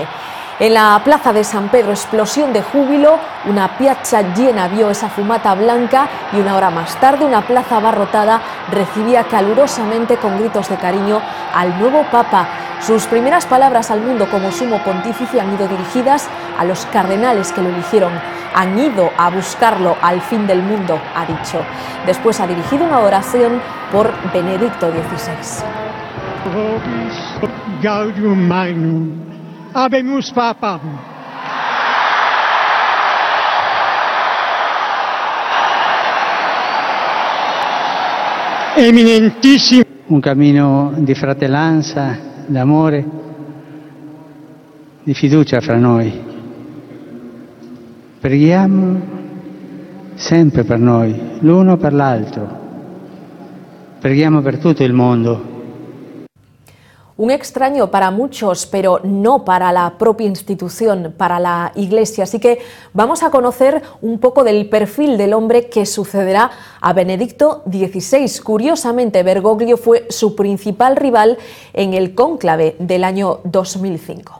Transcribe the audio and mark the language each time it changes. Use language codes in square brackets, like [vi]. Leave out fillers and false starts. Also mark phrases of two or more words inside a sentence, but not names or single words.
[es] En la plaza de San Pedro, explosión de júbilo, una piazza llena vio esa fumata blanca y una hora más tarde una plaza abarrotada recibía calurosamente con gritos de cariño al nuevo Papa. Sus primeras palabras al mundo como sumo pontífice han ido dirigidas a los cardenales que lo eligieron. Han ido a buscarlo al fin del mundo, ha dicho. Después ha dirigido una oración por Benedicto XVI. [la] Gaudium Magnum. Habemus Papam. Eminentissimo. [it] Un cammino di fratellanza, d'amore, di fiducia fra noi. Preghiamo sempre per noi, l'uno per l'altro. Preghiamo per tutto il mondo. [es] Un extraño para muchos, pero no para la propia institución, para la Iglesia. Así que vamos a conocer un poco del perfil del hombre que sucederá a Benedicto XVI. Curiosamente, Bergoglio fue su principal rival en el cónclave del año 2005.